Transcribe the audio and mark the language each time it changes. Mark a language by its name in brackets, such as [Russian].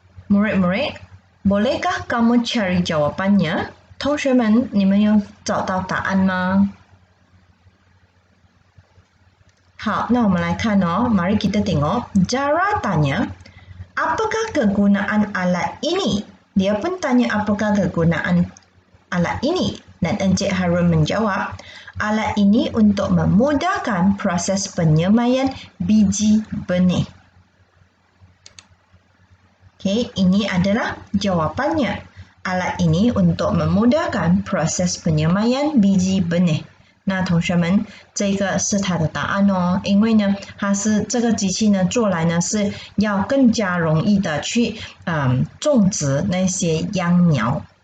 [Malay] Murid-murid, bolehkah kamu cari jawapannya? [Chinese] 同学们，你们有找到答案吗？好，那我们来看哦。 [Malay] Mari kita tengok. Zara tanya, apakah kegunaan alat ini? Dia pun tanya apakah kegunaan alat ini. Dan Encik Harun menjawab, alat ini untuk memudahkan proses penyemaian biji benih. Okey, ini adalah jawapannya. Alat ini untuk memudahkan proses penyemaian biji benih. [Chinese] 那同学们，这个是它的答案哦，因为呢，它是这个机器呢做来呢是要更加容易的去种植那些秧苗。